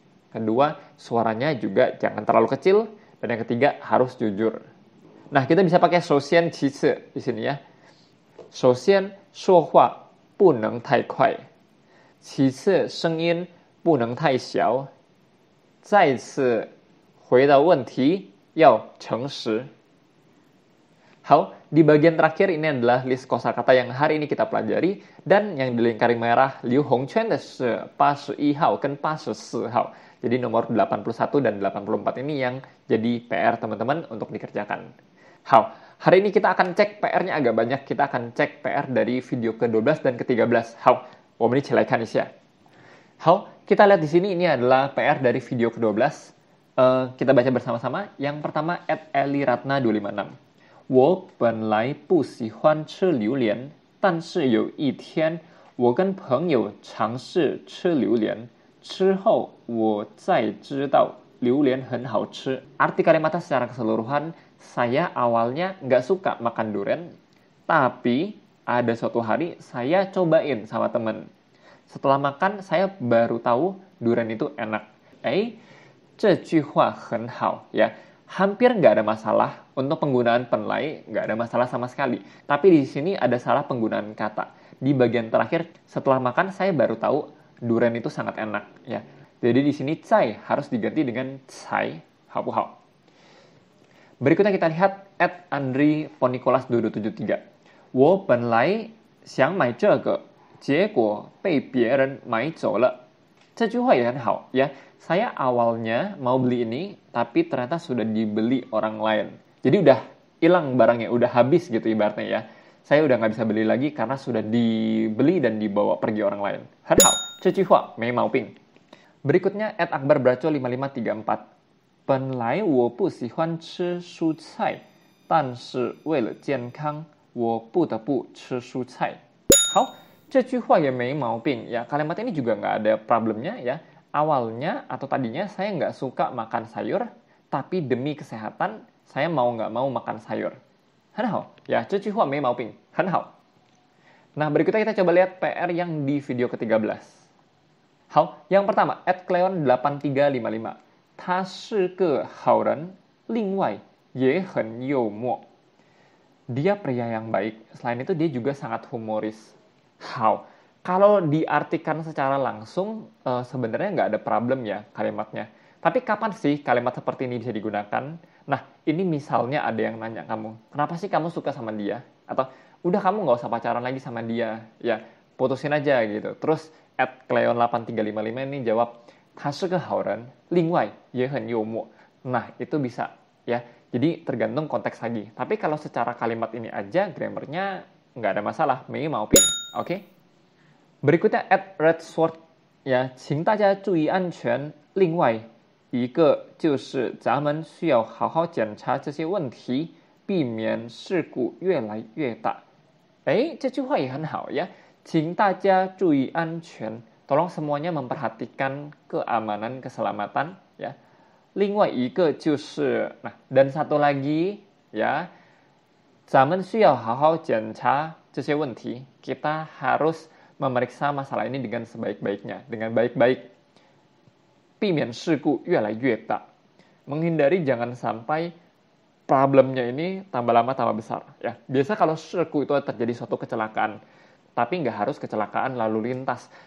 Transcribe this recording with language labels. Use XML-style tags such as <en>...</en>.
<id>Kedua, suaranya juga jangan terlalu kecil. Dan yang ketiga, harus jujur. Nah, kita bisa pakai</id> <zh>首先其次</zh> <id>di sini ya.</id> <zh>首先说话不能太快，其次声音不能太小，再次回答问题要诚实。好,</zh> <id>di bagian terakhir ini adalah list kosakata yang hari ini kita pelajari dan yang dilingkari merah Liu Hongquan</id> <zh>的是81号跟84号.</zh> <id>Jadi nomor 81 dan 84 ini yang jadi PR teman-teman untuk dikerjakan.</id> <zh>好,</zh> <id>hari ini kita akan cek PR-nya agak banyak. Kita akan cek PR dari video ke-12 dan ke-13.</id> <zh>好, 我们一起来看一下. 好,</zh> <id>kita lihat di sini ini adalah PR dari video ke-12. Kita baca bersama-sama. Yang pertama @eliratna256.</id> <zh>我本来不喜欢吃榴莲，但是有一天我跟朋友尝试吃榴莲，之后我才知道榴莲很好吃.</zh> <id>Arti kalimatnya secara keseluruhan, saya awalnya nggak suka makan durian, tapi ada suatu hari saya cobain sama temen. Setelah makan, saya baru tahu durian itu enak.</id> <zh>这句话很好 ya.</zh> <id>Hampir nggak ada masalah untuk penggunaan penlai, nggak ada masalah sama sekali. Tapi di sini ada salah penggunaan kata. Di bagian terakhir, setelah makan saya baru tahu durian itu sangat enak ya. Jadi di sini cai harus diganti dengan cai, hao. Berikutnya kita lihat @andri_ponicolas2273.</id> <zh>我本来想买这个，结果被别人买走了。这句话也很好 ya.</zh> <id>Saya awalnya mau beli ini, tapi ternyata sudah dibeli orang lain. Jadi udah hilang barangnya, udah habis gitu ibaratnya ya. Saya udah nggak bisa beli lagi karena sudah dibeli dan dibawa pergi orang lain.</id> <zh>很好，这句话没毛病.</zh> <id>Berikutnya @akbarbraco5534.</id> <zh>本来我不喜欢吃蔬菜，但是为了健康，我不得不吃蔬菜。好，这句话也没毛病ya.</zh> <id>Kalimat ini juga nggak ada problemnya ya. Awalnya atau tadinya saya nggak suka makan sayur, tapi demi kesehatan saya mau nggak mau makan sayur.</id> <zh>很好 ya, 这句话没毛病，很好.</zh> <id>Nah, berikutnya kita coba lihat PR yang di video ke-13.</id> <zh>好,</zh> <id>yang pertama @cleon8355.</id> <zh>他是个好人，另外也很幽默.</zh> <id>Dia pria yang baik, selain itu dia juga sangat humoris. 好. Kalau diartikan secara langsung, sebenarnya nggak ada problem ya kalimatnya. Tapi kapan sih kalimat seperti ini bisa digunakan? Nah, ini misalnya ada yang nanya kamu, kenapa sih kamu suka sama dia? Atau, udah kamu nggak usah pacaran lagi sama dia. Ya, putusin aja gitu. Terus, @cleon8355 ini jawab,</id> <zh>他是个好人，另外也很幽默.</zh> <id>Nah, itu bisa ya. Jadi tergantung konteks lagi. Tapi kalau secara kalimat ini aja, grammarnya nggak ada masalah.</id> <zh>没毛病.Oke?</zh> <id>Berikutnya</id> <zh>@redsword 呀，请大家注意安全。另外一个就是咱们需要好好检查这些问题，避免事故越来越大。这句话也很好呀，请大家注意安全。</zh> <id>Tolong semuanya memperhatikan keamanan, keselamatan ya.</id> <zh>另外一个就是</zh> <id>nah, dan satu lagi ya,</id> <zh>咱们需要好好检查这些问题。</zh> <id>Kita harus memeriksa masalah ini dengan sebaik-baiknya, dengan baik-baik.</id> <zh>避免事故越来越大.</zh> <id>Menghindari jangan sampai problemnya ini tambah lama tambah besar. Ya, biasa kalau siku itu terjadi suatu kecelakaan, tapi nggak harus kecelakaan lalu lintas.</id>